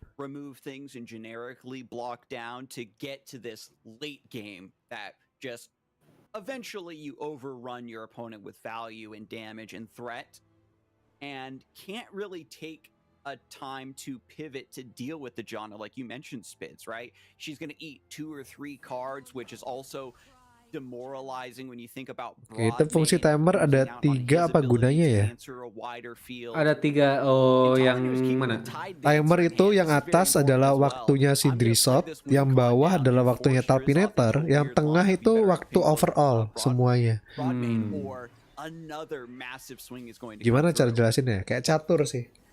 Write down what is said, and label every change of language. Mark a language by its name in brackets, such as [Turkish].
[English] Remove things and generically block down to get to this late game that just eventually you overrun your opponent with value and damage and threat and can't really take a time to pivot to deal with the Jana like you mentioned, Spids, right? She's going to eat 2 or 3 cards, which is also demoralizing when you think about. [Indonesian] Oke, itu fungsi timer ada 3 apa gunanya ya? Ada 3 yang mana? Timer itu yang atas adalah waktunya si Drizoth, yang bawah adalah waktunya Talpinator, yang tengah itu waktu overall semuanya. [English] Another massive swing is going to [Indonesian] Gimana cara jelasinnya? Kayak catur sih.